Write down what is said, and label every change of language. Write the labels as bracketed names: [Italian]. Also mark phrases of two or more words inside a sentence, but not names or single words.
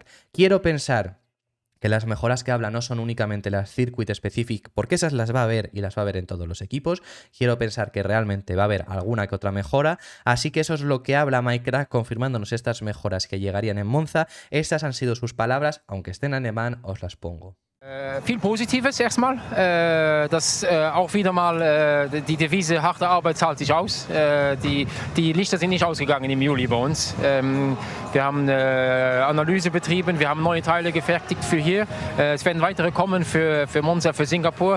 [Spanish] Quiero pensar que las mejoras que habla no son únicamente las [English] Circuit Specific, [Spanish] porque esas las va a haber y las va a haber en todos los equipos. Quiero pensar que realmente va a haber alguna que otra mejora, así que eso es lo que habla Mike Krack, confirmándonos estas mejoras que llegarían en Monza. Estas han sido sus palabras, aunque estén en alemán, os las pongo. [German] Viel Positives erstmal, dass auch wieder mal die Devise harte Arbeit zahlt sich aus. Die Lichter sind nicht ausgegangen im Juli bei uns. Wir haben Analyse betrieben, wir haben neue Teile gefertigt für hier. Es werden weitere kommen für Monza, für Singapur.